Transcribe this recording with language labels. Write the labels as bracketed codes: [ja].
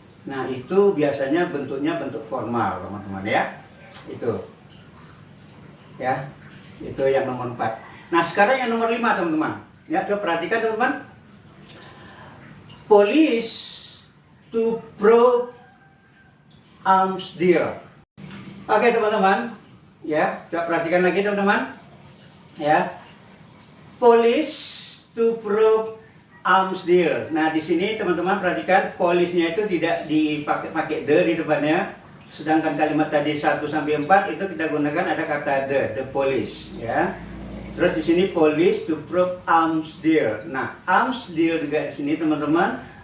[id] Nah, itu biasanya bentuknya bentuk formal, teman-teman ya. Itu, ya, itu yang nomor 4. Nah, sekarang yang nomor 5, teman-teman. Ya, coba perhatikan, teman-teman. [en] Police to probe arms deal. [id] Oke, teman-teman. Ya, coba perhatikan lagi, teman-teman. Ya. [en] Police to probe arms deal. [id] Nah, di sini teman-teman perhatikan polisnya itu tidak dipakai the di depannya. Sedangkan kalimat tadi 1 sampai 4 itu kita gunakan ada kata the police, ya. Terus di sini [en] police to probe arms deal. [id] Nah, arms deal juga di sini teman-teman.